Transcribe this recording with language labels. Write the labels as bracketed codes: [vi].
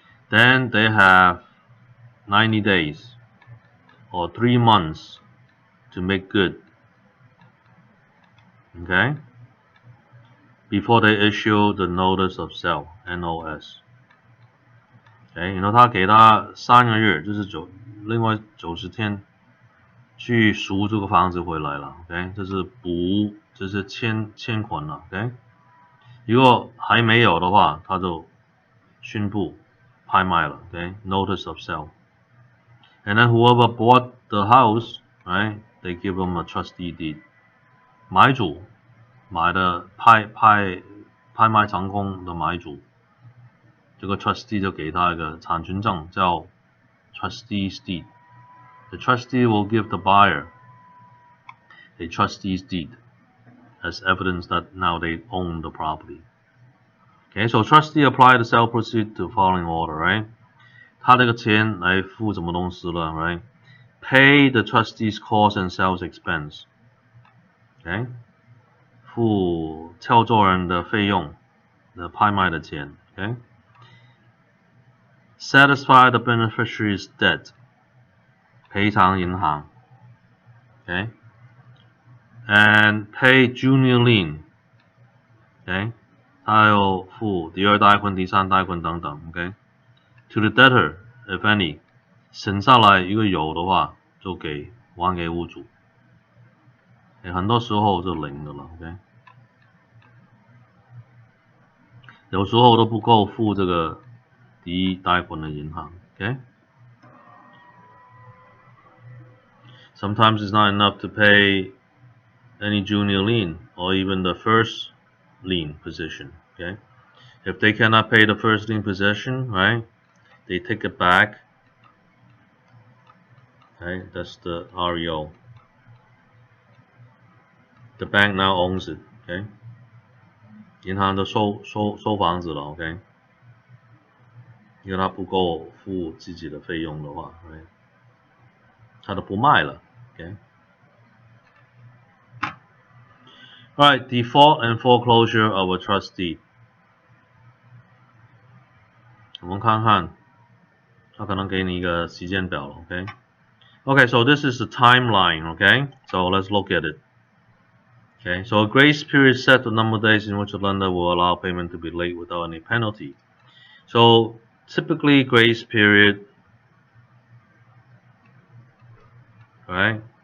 [en] Then they have 90 days or 3 months to make good. Okay? Before they issue the notice of sale, NOS. Okay? [zh] 然后他给他3个月，就是另外90天去赎这个房子回来了。 OK？ 这是补，这是欠款了。OK？如果还没有的话，他就宣布拍卖了 ，okay? [en] Notice of sale. And then whoever bought the house, right? They give them a trustee deed. [zh] 买主买的拍卖成功的买主，这个 trustee 就给他一个产权证，叫 trustee's deed. [en] The trustee will give the buyer a trustee's deed as evidence that now they own the property. Okay, so trustee apply the sale proceed to following order, right? [zh] 他这个钱来付什么东西了 right? [en] Pay the trustee's cost and sales expense. Okay? [zh] 付操作人的费用的拍卖的钱 okay? [en] Satisfy the beneficiary's debt. [zh] 赔偿银行 okay, [en] and pay junior lien, [zh] okay, 他要付第二贷款、第三贷款等等 ，okay, [en] to the debtor if any， [zh] 省下来如果有的话就还给屋主，很多时候就零的了 ，OK， 有时候都不够付这个第一贷款的银行 ，OK。 [en] Sometimes it's not enough to pay any junior lien or even the first lien position, okay? If they cannot pay the first lien position, right, they take it back, right, that's the REO. The bank now owns it, okay? [zh] 银行都收房子了 ，OK？因为他不够付自己的费用的话， right? 他都不卖了 ，OK？ [en] Alright, default and foreclosure of a trustee. [zh] 我们看看，他可能给你一个时间表了 ，OK？ [en] Okay, so this is the timeline, okay? So let's look at it. Okay, so a grace period set the number of days in which the lender will allow payment to be late without any penalty. So typically grace period, right?